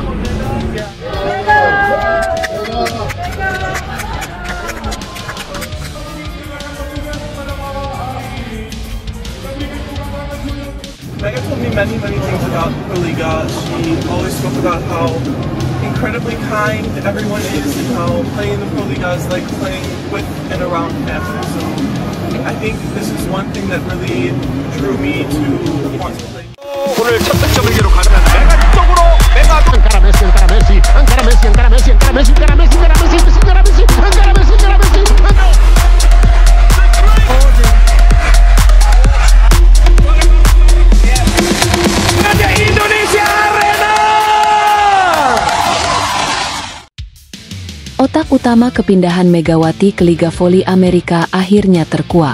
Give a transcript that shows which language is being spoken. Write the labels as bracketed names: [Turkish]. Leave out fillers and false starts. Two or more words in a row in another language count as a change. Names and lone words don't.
[English] Mega told me many things about Pro Liga. She always spoke about how incredibly kind everyone is and how playing the Pro Liga is like playing with and around family. So I think this is one thing that really drew me to want to play. [Korean] 오늘 첫 득점을 기록하는 메가 쪽으로 메가 [Catalan] encara Messi, encara Messi, encara Messi, encara Messi, encara Messi, encara Messi, encara Messi, encara Messi, encara Messi, encara Messi. [Indonesian] Otak utama kepindahan Megawati ke Liga Voli Amerika akhirnya terkuak.